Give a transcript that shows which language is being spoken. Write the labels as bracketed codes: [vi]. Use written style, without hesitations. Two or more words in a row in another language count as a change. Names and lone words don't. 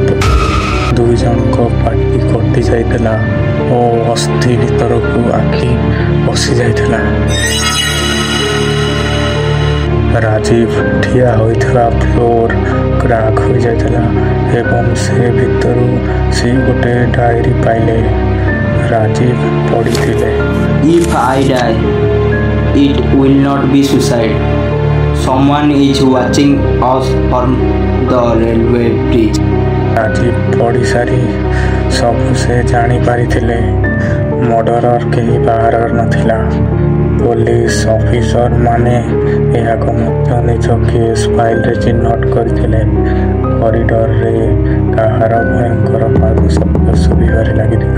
[or] ଦୁଇ ଜଣଙ୍କ ପାଟି କଟି ଯାଇଥିଲା ଓ ଅସ୍ଥି ଭିତରକୁ ଆଖି ପଶି ଯାଇଥିଲା। ରାଜୀବ ଠିଆ ହୋଇଥିବା [en] floor crack [or] ହୋଇଯାଇଥିଲା ଏବଂ ସେ ଭିତରୁ ସେ ଗୋଟେ ଡାଏରୀ ପାଇଲେ। ରାଜୀବ ପଢ଼ିଥିଲେ, [en] If I die, it will not be suicide. Someone is watching us from the railway bridge. [or] ରାଜୀବ ପଢ଼ିସାରି ସବୁ ସେ ଜାଣିପାରିଥିଲେ। ମର୍ଡରର କେହି ବାହାରେ ନଥିଲା। ପୋଲିସ ଅଫିସରମାନେ ଏହାକୁ ମଧ୍ୟ ନିଜ କେସ୍ ଫାଇଲରେ ଚିହ୍ନଟ କରିଥିଲେ। କରିଡରରେ କାହାର ଭୟଙ୍କର ପାଦ ଶବ୍ଦ ଶୁଭିବାରେ ଲାଗିଥିଲା।